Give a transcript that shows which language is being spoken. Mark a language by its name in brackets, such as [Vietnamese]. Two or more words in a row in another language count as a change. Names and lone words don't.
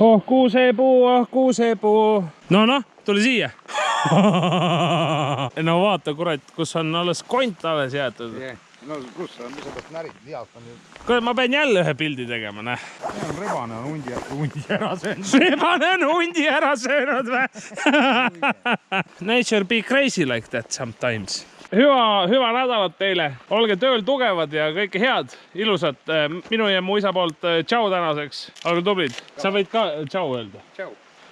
[Estonian] Kuusepuu. No, tuli siia. No vaata, kurat, kus on alles kont alles jäetud. No kus on, mis sa pead närid, lialt on ju. Kurat, ma pean jälle ühe pildi tegema, näe. Rebane on hundi ära söönud. Rebane on hundi ära söönud või? [English] Nature be crazy like that sometimes. [Estonian] Hüva nädalat teile. Olge tööl tugevad ja kõike head, ilusat. Minu ja mu isa poolt tšau tänaseks. Olge tublid. Sa võid ka tšau öelda. Tšau.